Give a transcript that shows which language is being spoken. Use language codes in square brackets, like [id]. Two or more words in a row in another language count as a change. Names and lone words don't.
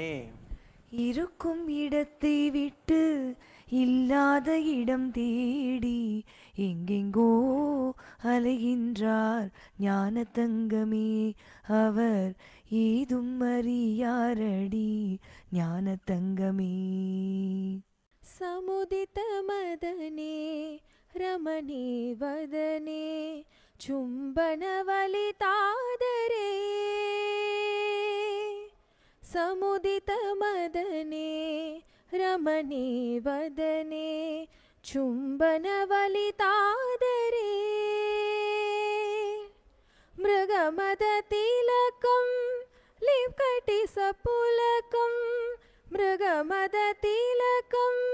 [ta] இருக்கும் இடத்தை விட்டு இல்லாத இடம் தேடி எங்கெங்கோ அலைகின்றார் ஞான தங்கமே. அவர் ஏதும் அறியாரடி ஞான தங்கமே. [sa] समुदित मदने रमणे वदने चुम्बनवलितादरे समुदित मदने रमणे वदने चुम्बनवलितादरे मृगमदतिलकं लिप्कटिसपुलकं मृगमदतिलकं